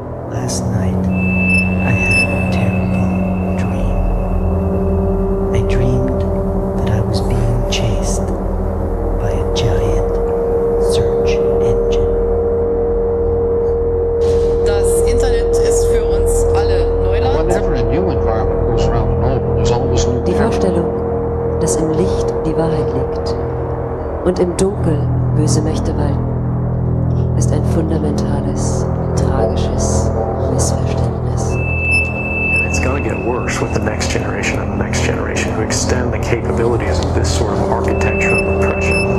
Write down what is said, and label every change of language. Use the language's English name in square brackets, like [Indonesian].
[English] Last night, I had a terrible dream. I dreamed that I was being chased by a giant search engine. [German] Das Internet ist für uns alle Neuland. [English] Whenever a new environment goes around an old one, there's always new [German] Die Vorstellung, dass im Licht die Wahrheit liegt und im Dunkel böse Mächte walten, ist ein fundamentales, tragisches Missverständnis. [English] And it's going to get worse with the next generation and the next generation who extend the capabilities of this sort of architecture of oppression.